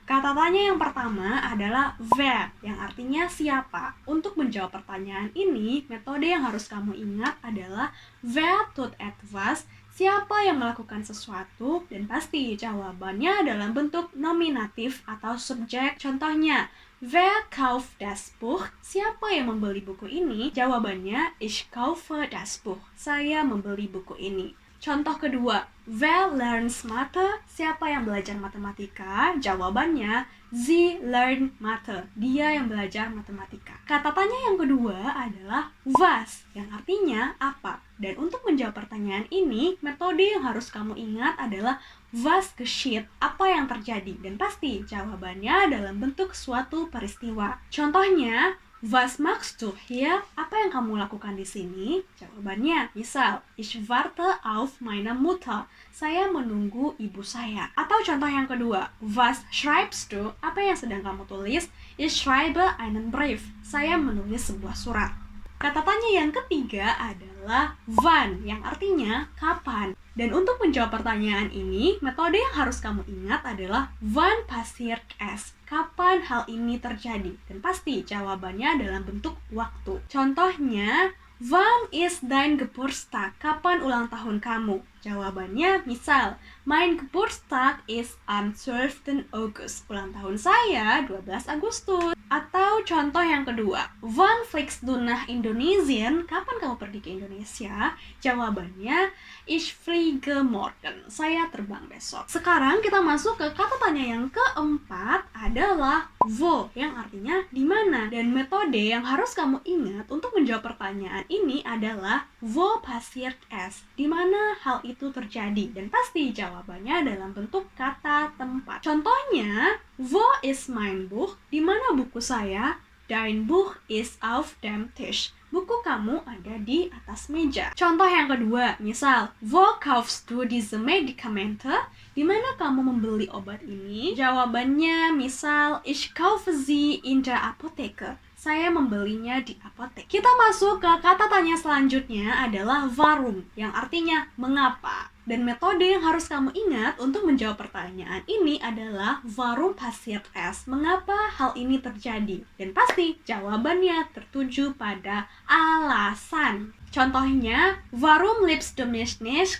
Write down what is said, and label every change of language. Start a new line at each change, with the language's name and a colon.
Indonesian: Kata tanya yang pertama adalah wer, yang artinya siapa. Untuk menjawab pertanyaan ini, metode yang harus kamu ingat adalah
German: wer tut etwas,
Indonesian: siapa yang melakukan sesuatu, dan pasti jawabannya dalam bentuk nominatif atau subjek. Contohnya,
German: wer kauft das Buch?
Indonesian: Siapa yang membeli buku ini?
German: Jawabannya, ich kaufe das Buch.
Indonesian: Saya membeli buku ini. Contoh kedua,
German: wer lernt Mathe?
Indonesian: Siapa yang belajar matematika? Jawabannya,
German: sie lernt Mathe.
Indonesian: Dia yang belajar matematika. Kata tanya yang kedua adalah was, yang artinya apa. Dan untuk menjawab pertanyaan ini, metode yang harus kamu ingat adalah
German: was geschieht,
Indonesian: apa yang terjadi. Dan pasti jawabannya dalam bentuk suatu peristiwa. Contohnya,
German: was machst du hier?
Indonesian: Apa yang kamu lakukan di sini? Jawabannya, misal,
German: ich warte auf meine Mutter.
Indonesian: Saya menunggu ibu saya. Atau contoh yang kedua,
German: was schreibst du?
Indonesian: Apa yang sedang kamu tulis?
German: Ich schreibe einen Brief.
Indonesian: Saya menulis sebuah surat. Kata tanya yang ketiga adalah wann, yang artinya kapan. Dan untuk menjawab pertanyaan ini, metode yang harus kamu ingat adalah
German: wann passiert es?
Indonesian: Kapan hal ini terjadi? Dan pasti jawabannya dalam bentuk waktu.
German: Contohnya, wann ist dein Geburtstag?
Indonesian: Kapan ulang tahun kamu? Jawabannya misal,
German: mein Geburtstag ist am 12. August.
Indonesian: Ulang tahun saya 12 Agustus. Atau contoh yang kedua,
German: wann fliegst du nach Indonesien?
Indonesian: Kapan kamu pergi ke Indonesia? Jawabannya,
German: ich fliege morgen.
Indonesian: Saya terbang besok. Sekarang kita masuk ke kata tanya yang keempat adalah wo, yang artinya di mana. Dan metode yang harus kamu ingat untuk menjawab pertanyaan ini adalah
German: wo passiert es?
Indonesian: Di mana hal itu terjadi. Dan pasti jawabannya dalam bentuk kata tempat. Contohnya,
German: wo ist mein Buch?
Indonesian: Di mana buku saya?
German: Dein Buch ist auf dem Tisch.
Indonesian: Buku kamu ada di atas meja. Contoh yang kedua, misal,
German: wo kaufst du diese Medikamente?
Indonesian: Di mana kamu membeli obat ini? Jawabannya, misal,
German: ich kaufe sie in der Apotheke.
Indonesian: Saya membelinya di apotek. Kita masuk ke kata tanya selanjutnya adalah warum, yang artinya mengapa. Dan metode yang harus kamu ingat untuk menjawab pertanyaan ini adalah
German: warum passiert es?
Indonesian: Mengapa hal ini terjadi? Dan pasti jawabannya tertuju pada alasan.
German: Contohnya, warum liebst du mich nicht?